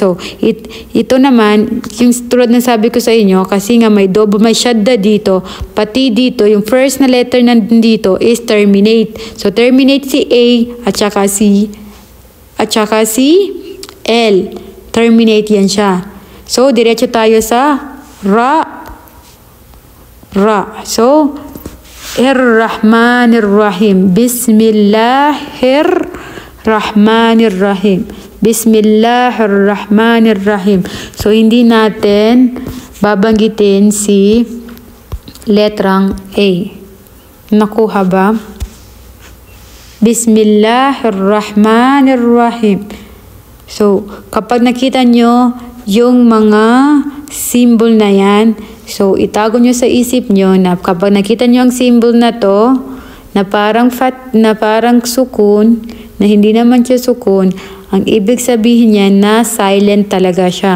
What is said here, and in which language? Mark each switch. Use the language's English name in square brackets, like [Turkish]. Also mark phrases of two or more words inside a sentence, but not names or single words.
[Filipino] So, ito naman, yung tulad na sabi ko sa inyo, kasi nga may shadda dito, pati dito, yung first na letter nandito [English] is terminate. [Filipino] So, terminate si A at saka si L. Terminate yan siya. So, diretso tayo sa Ra. So, [Arabic] الرحمن الرحيم. بسم الله الرحمن الرحيم. بسم الله الرحمن الرحيم. [Filipino] So, hindi natin babanggitin si letrang A. Nakuha ba? [Arabic] بسم الله الرحمن الرحيم. [Filipino] So, kapag nakita nyo yung mga symbol na yan, so itago nyo sa isip nyo na kapag nakita nyo ang symbol na to, na parang sukun, na hindi naman siya sukun, ang ibig sabihin niya na silent talaga siya.